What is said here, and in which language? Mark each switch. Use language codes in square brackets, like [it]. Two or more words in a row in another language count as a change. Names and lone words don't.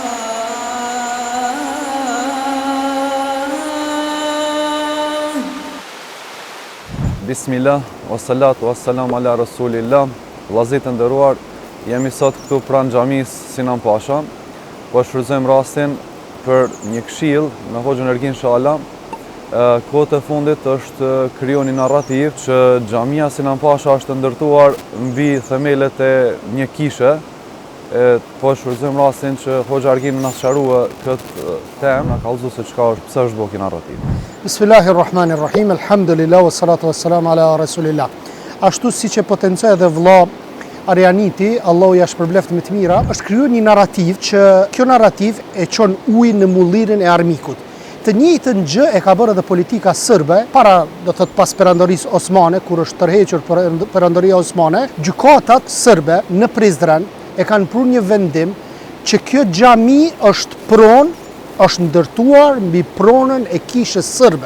[ar] بسم الله والصلاة والسلام على رسول الله. [sq] Vllazërit e nderuar, jemi sot këtu pranë xhamisë Sinan Pasha. Po shfrytëzojmë rastin për një këshill me Hoxhën Ergin Shala. Kohët e fundit është krijuar një narrativ që xhamia Sinan Pasha është ndërtuar mbi themelet e një kishe. Po shfrytëzojmë rastin që Hoxha Ergin na sqarua këtë temë, na kallëzoi se çka është, pse është bërë ky narrativ. [ar] بسم الله الرحمن الرحيم الحمد لله والصلاة والسلام على رسول الله. [sq] Ashtu siç e potencoi edhe vëlla Arianiti, Allahu ja shpërbleft me të mira, është krijuar një narrativ që kjo narrativ e çon ujin në mullirin e armikut. Të njëjtën gjë e ka bërë edhe politika sërbe, para do thot pas perandorisë osmane, kur është tërhequr perandoria osmane, gjykatat sërbe në Prizren e kanë prur një vendim që kjo xhami është është ndërtuar mbi pronën e kishës sërbe.